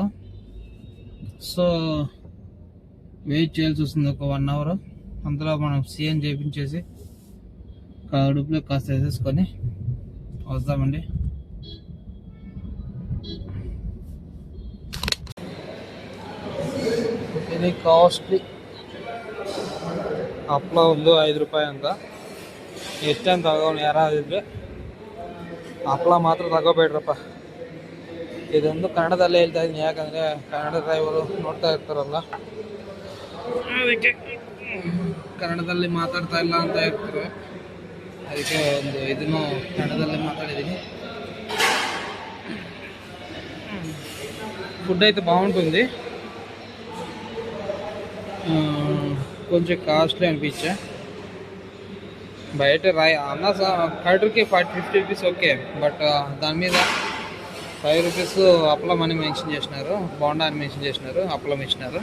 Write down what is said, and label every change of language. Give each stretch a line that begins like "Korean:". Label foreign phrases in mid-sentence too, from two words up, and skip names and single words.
Telugu: సో వెయిట్ చేయాల్సి వస్తుంది ఒక 1 అవర్. అంతలో మనం సిఎన్ చేయించేసి కడుపులో కాస్త వేసేసుకొని వస్తామండి. ఇది కాస్ట్లీ
Kannada: ಅಪ್ಲ ಒಂದು 5 ರೂಪಾಯಿ ಅಂತ. ಎಷ್ಟಂತ ತಗೋಣ ಯಾರಾದಿದ್ರೆ ಹಪ್ಪಳ ಮಾತ್ರ ತಗೋಬೇಡ್ರಪ್ಪ. ಇದೊಂದು ಕನ್ನಡದಲ್ಲೇ ಹೇಳ್ತಾ ಇದ್ದೀನಿ, ಯಾಕಂದರೆ ಕನ್ನಡ ಡ್ರೈವರು ನೋಡ್ತಾ ಇರ್ತಾರಲ್ಲ, ಅದಕ್ಕೆ ಕನ್ನಡದಲ್ಲಿ ಮಾತಾಡ್ತಾ ಇಲ್ಲ ಅಂತ ಇರ್ತಾರೆ. ಅದಕ್ಕೆ ಒಂದು ಇದನ್ನು ಕನ್ನಡದಲ್ಲೇ మాట్లాడిದ್ದೀನಿ.
Telugu: ఫుడ్ అయితే బాగుంటుంది, కొంచెం కాస్ట్లీ అనిపించా. బయట అన్న కర్డ్కి 50
English: rupees okay, but
Telugu: దాని మీద 5 రూపీస్ అప్పలం అని మెన్షన్ చేసినారు, బోండా అని మెన్షన్ చేసినారు, అప్పలం ఇచ్చినారు.